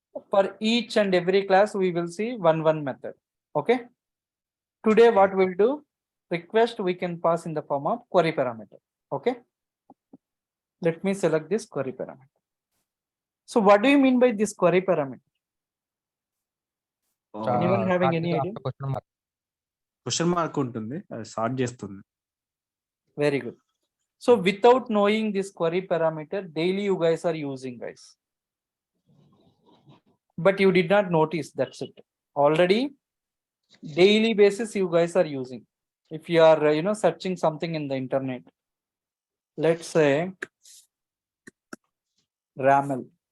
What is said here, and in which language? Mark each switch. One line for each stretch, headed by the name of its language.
English: For each and every class we will see one method. Okay. Today what we'll do, request we can pass in the form of query parameter. Okay. Let me select this query parameter. So what do you mean by this query parameter? Anyone having any idea?
Telugu: Question mark ఉంటుంది అది sort చేస్తుంది.
English: Very good. So without knowing this query parameter, daily you guys are using, guys. But you did not notice, that's it. Already daily basis you guys are using. If you are searching something in the internet, let's say ramel.